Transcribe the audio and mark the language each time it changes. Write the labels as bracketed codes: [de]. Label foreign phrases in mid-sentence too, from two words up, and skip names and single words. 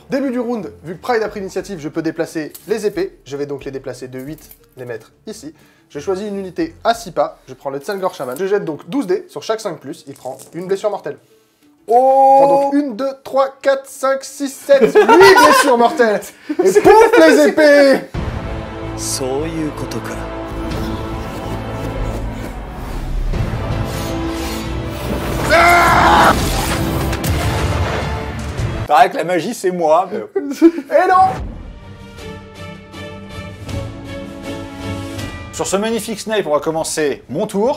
[fr] Début du round, vu que Pride a pris l'initiative, je peux déplacer les épées. Je vais donc les déplacer de 8, les mettre ici. J'ai choisi une unité à 6 pas. Je prends le Tsangor Shaman. Je jette donc 12 dés sur chaque 5+. Il prend une blessure mortelle. Oh, Je prends donc 1, 2, 3, 4, 5, 6, 7, 8 blessures mortelles. Et pouf les épées. [ja] そういうことか。 [fr] Pareil que la magie, c'est moi. Mais... Et non. Sur ce magnifique snipe, on va commencer mon tour.